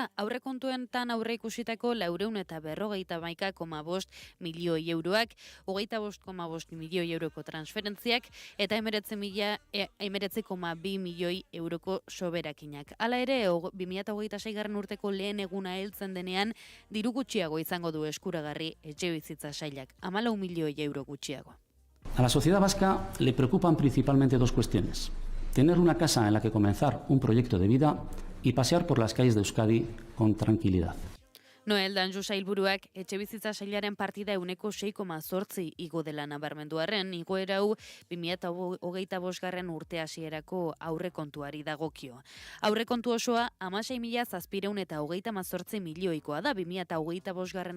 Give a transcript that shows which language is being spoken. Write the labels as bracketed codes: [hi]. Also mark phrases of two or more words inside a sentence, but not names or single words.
[eu] Aurrekontuetan aurre ikusitako 451,5 milioi euroak, 25,5 milioi euroko transferentziak eta 19,2 milioi euroko soberakinak. Hala ere, 2026. urteko lehen eguna heltzen denean, diru gutxiago izango du eskuragarri etxebizitza sailak, 14 milioi euro gutxiago. [es] A la sociedad vasca le preocupan principalmente dos cuestiones. Tener una casa en la que comenzar un proyecto de vida y pasear por las calles de Euskadi con tranquilidad. [eu] Noel Danju sailburuak etxebizitza sailaren partida 6,8 igo dela nabarmenduarren, igoera hau 2025. urte hasierako aurrekontuari dagokio. Aurrekontu osoa 16.728 milioikoa da 2025.